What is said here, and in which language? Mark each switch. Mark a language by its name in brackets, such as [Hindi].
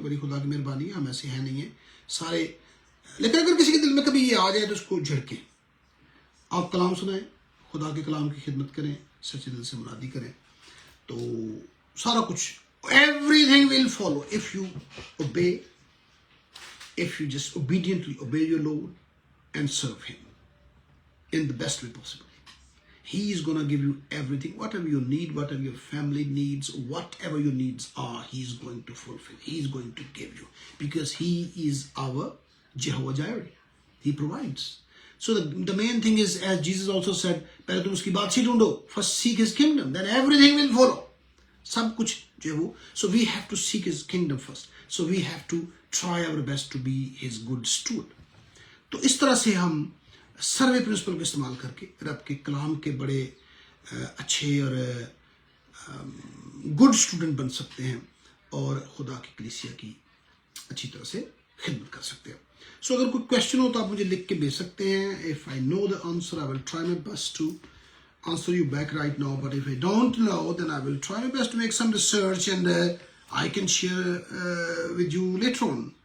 [Urdu] بڑی خدا کی مہربانی ہے, ہم ایسے ہیں نہیں ہیں سارے. لیکن اگر کسی کے دل میں کبھی یہ آ جائے تو اس کو جھڑکیں, آپ کلام سنائیں, خدا کے کلام کی خدمت کریں, سچے دل سے منادی کریں, تو سارا کچھ [English] everything will follow if you obey, if you just obediently obey your Lord and serve Him in the best way possible. He is going to give you everything, whatever you need, whatever your family needs, whatever your needs are, He is going to fulfill. He is going to give you, because He is our Jehovah Jireh. He provides. So the main thing is, as Jesus also said, [Urdu] پہلے تم اس کی بادشاہی ڈھونڈو, [English] first seek His kingdom, then everything will follow. [Urdu] سب کچھ جو ہے وہ, [English] so we have to seek His kingdom first. So we have to try our best to be His good steward. [Urdu] تو اس طرح سے ہم سروے پرنسپل کو استعمال کر کے رب کے کلام کے بڑے اچھے اور گڈ اسٹوڈنٹ بن سکتے ہیں, اور خدا کی کلیسیا کی اچھی طرح سے خدمت کر سکتے ہیں. سو اگر کوئی کویشچن ہو تو آپ مجھے لکھ کے بھیج سکتے ہیں. [English] If I know the answer, I will try my best to answer you back right now. But if I don't know, then I will try my best to make some research and I can share with you later on.